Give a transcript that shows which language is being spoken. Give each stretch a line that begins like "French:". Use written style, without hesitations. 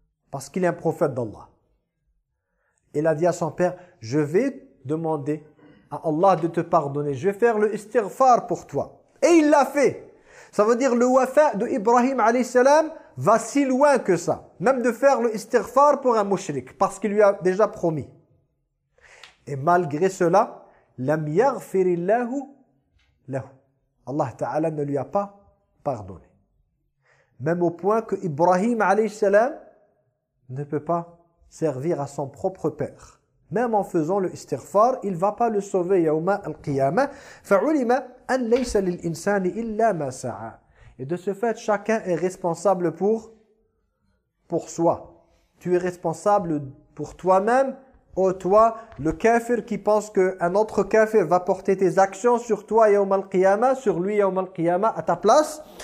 French: Parce qu'il est un prophète d'Allah. Il a dit à son père, je vais demander à Allah de te pardonner, je vais faire le istighfar pour toi. Et il l'a fait. Ça veut dire le wafa de Ibrahim alayhi salam va si loin que ça, même de faire le istighfar pour un mushrik, parce qu'il lui a déjà promis. Et malgré cela,
Arabic: لم يغفر الله له.
French: Allah Ta'ala ne lui a pas pardonné. Même au point que Ibrahim alayhi salam ne peut pas servir à son propre père. Même en faisant le istighfar, il ne va pas le sauver يوم القيامة.
Arabic: فعلم أن ليس للإنسان إلا ما سعى.
French: Et de ce fait, chacun est responsable pour soi. Tu es responsable pour toi-même. Oh toi, le kafir qui pense qu'un autre kafir va porter tes actions sur toi يوم القيامة, sur lui يوم القيامة, à ta place.